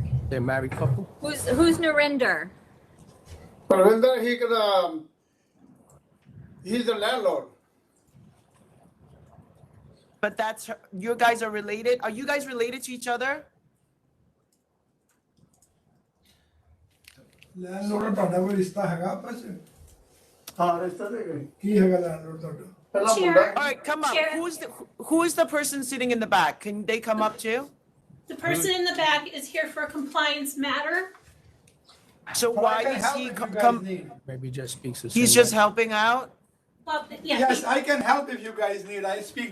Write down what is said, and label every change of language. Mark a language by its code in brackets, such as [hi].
[en] They're a married couple? Who's Narinder? Ravinder, he can, he's the landlord. But that's her. You guys are related. Are you guys related to each other? [pa] Landlord ਤੁਹਾਡਾ ਕੋਈ ਰਿਸ਼ਤਾ ਹੈਗਾ ਆਪਸ ਵਿੱਚ ਹਾਂ ਰਿਸ਼ਤਾ ਤੇ ਕੀ ਹੈਗਾ ਲੈਂਡਲੋਰਡ ਤੁਹਾਡਾ ਪਹਿਲਾਂ ਮੁੰਡਾ [en] All right, come up. Who is the person sitting in the back? Can they come up too? The person in the back is here for a compliance matter. So why is he come? Maybe just speaks the He's same just helping out. Well, yeah. Yes, I can help if you guys need. I speak